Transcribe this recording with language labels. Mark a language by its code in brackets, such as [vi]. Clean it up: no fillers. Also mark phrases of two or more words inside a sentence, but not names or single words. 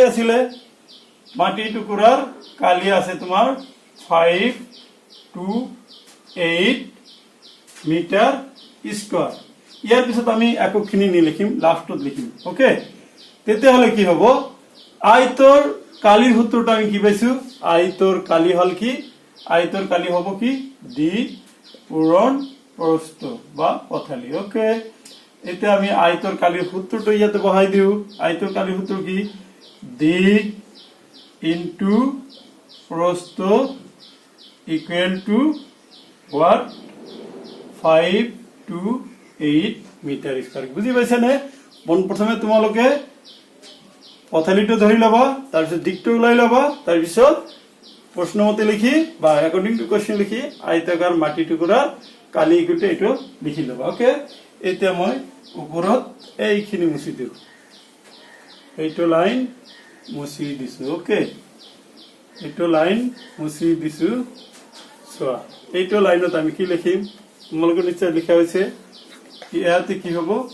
[as] আছিল মাটি টুকুৰাৰ কালি আছে তোমাৰ 5 to 8 [en] meter square [as] ইয়াৰ পিছত আমি এককখিনি নিলিখিম লাষ্টত লিখিম ওকে তেতিয়াহলে কি হ'ব আয়তৰ কালিৰ সূত্ৰটো আমি কি পাইছো আয়তৰ কালি হল কি আয়তৰ কালি হ'ব কি ডি পূৰণ প্ৰস্থ বা পথালি ওকে এতিয়া আমি আয়তৰ কালিৰ সূত্ৰটো ইয়াতে বহাই দিও আয়তৰ কালিৰ সূত্র কি দিক ইনটু প্রস্থ [en] equal to what [as] 5 to 8 [en] meter square [as] বুঝি পাইছে নে মন প্ৰথমে তোমালোকে পথালিটো ধৰি লবা তাৰ পিছত দিকটো ওলাই লবা তাৰ পিছত প্ৰশ্নমতে লিখি বা [en] according to question [as] লিখি আয়তাকাৰ মাটি টুকুৰা কালি [en] equal to [as] এটো লিখি লবা ওকে এতিয়া মই ওপৰত এইখিনি মুছি দিও এইটো লাইন মুছি দিছো ওকে এইটো লাইন মুছি দিছো সোয়া এইটো লাইনত আমি কি লিখিম তোমালোকৰ নিশ্চয় লিখা হৈছে ইয়াতে কি হ'ব